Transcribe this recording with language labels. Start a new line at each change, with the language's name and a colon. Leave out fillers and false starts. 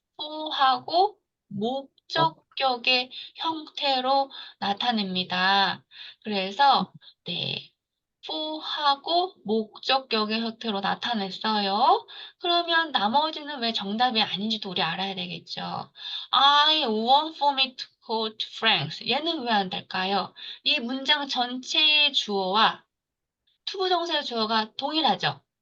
Korean: for하고 목적격의 형태로 나타냅니다. 그래서 네. for하고 목적격의 형태로 나타냈어요. 그러면 나머지는 왜 정답이 아닌지도 우리 알아야 되겠죠.
English: I want for me to go to France.
Korean: 얘는 왜 안 될까요? 이 문장 전체의 주어와 투부정사의 주어가 동일하죠.